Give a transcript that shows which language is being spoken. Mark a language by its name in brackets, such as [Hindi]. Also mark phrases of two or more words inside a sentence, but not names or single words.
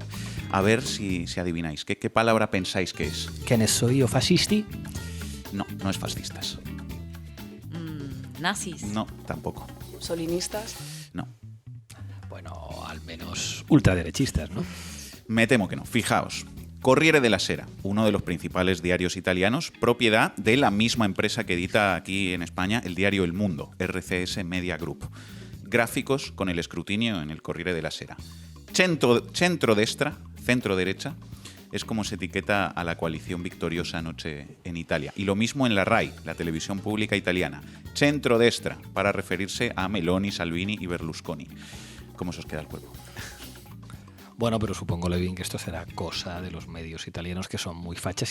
[Spanish] A ver si adivináis. ¿Qué palabra pensáis que es? ¿Que ne soy o fascisti? No, no es fascistas. Nazis. No, tampoco. Solinistas. No. Bueno, al menos ultraderechistas, ¿no? Me temo que no. Fijaos. Corriere della Sera, uno de los principales diarios italianos, propiedad de la misma empresa que edita aquí en España el diario El Mundo, RCS Media Group. Gráficos con el escrutinio en el Corriere della Sera. Centrodestra, centro-derecha, es como se etiqueta a la coalición victoriosa anoche en Italia. Y lo mismo en la RAI, la televisión pública italiana. Centrodestra, para referirse a Meloni, Salvini y Berlusconi. ¿Cómo se os queda el cuerpo? Bueno, pero supongo, Levin, que esto será cosa de los medios italianos que son muy fachas.